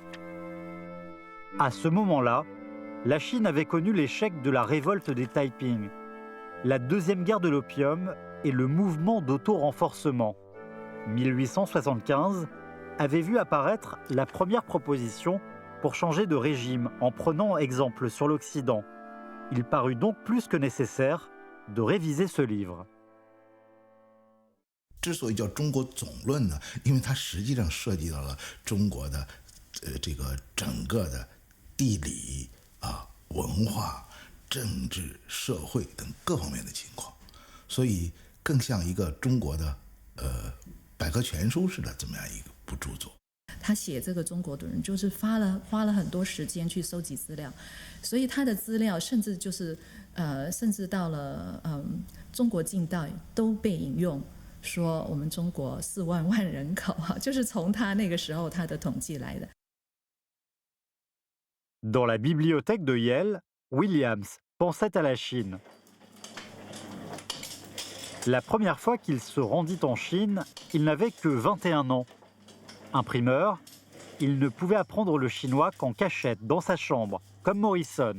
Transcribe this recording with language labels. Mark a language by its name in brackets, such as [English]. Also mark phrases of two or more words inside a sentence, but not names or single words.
[French] À ce moment-là, la Chine avait connu l'échec de la révolte des Taiping, la deuxième guerre de l'opium et le mouvement d'auto-renforcement. 1875 avait vu apparaître la première proposition pour changer de régime en prenant exemple sur l'Occident. Il parut donc plus que nécessaire de réviser ce livre. [Chinese] 之所以叫中国总论呢，因为它实际上涉及到了中国的这个整个的地理啊、文化、政治、社会等各方面的情况，所以更像一个中国的百科全书似的这么样一部著作。他写这个中国的人就是花了很多时间去收集资料，所以他的资料甚至到了中国近代都被引用，说我们中国4万人口就是从他那个时候他的统计来的。 [French] Dans la bibliothèque de Yale, Williams pensait à la Chine. La première fois qu'il se rendit en Chine, il n'avait que 21 ans. Imprimeur, il ne pouvait apprendre le chinois qu'en cachette dans sa chambre, comme Morrison.